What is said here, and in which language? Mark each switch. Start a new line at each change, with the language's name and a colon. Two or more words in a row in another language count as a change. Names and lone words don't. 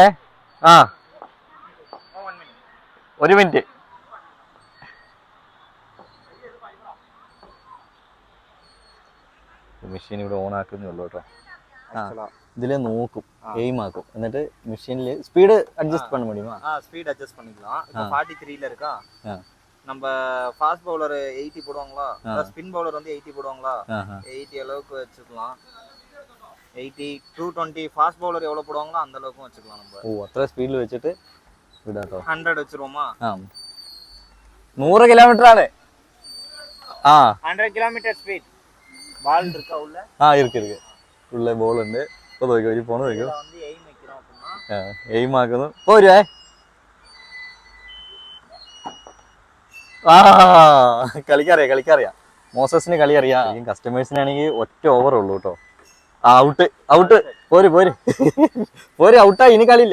Malayalam: ആ 1 മിനിറ്റ്. മെഷീൻ ഇവിടെ ഓൺ ആക്കുന്നേ ഉള്ളൂ കേട്ടോ. ആ ഇതിലെ നോക്കും, എയിം ആക്കും, എന്നിട്ട് മെഷീനിൽ
English: speed adjust
Tamil: பண்ண முடியுமா?
English: speed adjust
Tamil: பண்ணிக்கலாம். இப்போ 43ல இருக்கா, நம்ம
English: fast bowler
Tamil: 80 போடுவாங்களா,
English: spin bowler
Tamil: வந்து 80 போடுவாங்களா, 80 அளவுக்கு வச்சுக்கலாம். 80 220
English: fast bowler
Tamil: எவ்வளவு போடுவாங்களோ அந்த அளவுக்கு வச்சுக்கலாம் நம்ம.
Malayalam: ഓ അത്ര സ്പീഡിൽ വെച്ചിട്ട് വിടാട്ടോ.
Tamil: 100 வச்சிருவோமா?
Malayalam: ആ 100 കിലോമീറ്റർ ആണ്. ആ
Tamil: 100 കിലോമീറ്റർ ஸ்பீட். பால் இருக்கா உள்ள?
Malayalam: ആ ഇருக்கு ഉള്ള ബോൾ ഉണ്ട്. ഇപ്പൊ നോക്കിയോ, ഈ ഫോൺ നോക്കിയോ,
Tamil: வந்து எய்ம் வைக்கிறோம் அப்படினா
Malayalam: എയിം ആക്കുന്നു. പോരുവേ. ആ കളിക്കറിയാം മോസസിന് കളി അറിയാം. കസ്റ്റമേഴ്സിനാണെങ്കിൽ ഒറ്റ ഓവർ ഉള്ളൂ കേട്ടോ. ഔട്ട് പോര് ഔട്ടാ, ഇനി കളിയില്ല.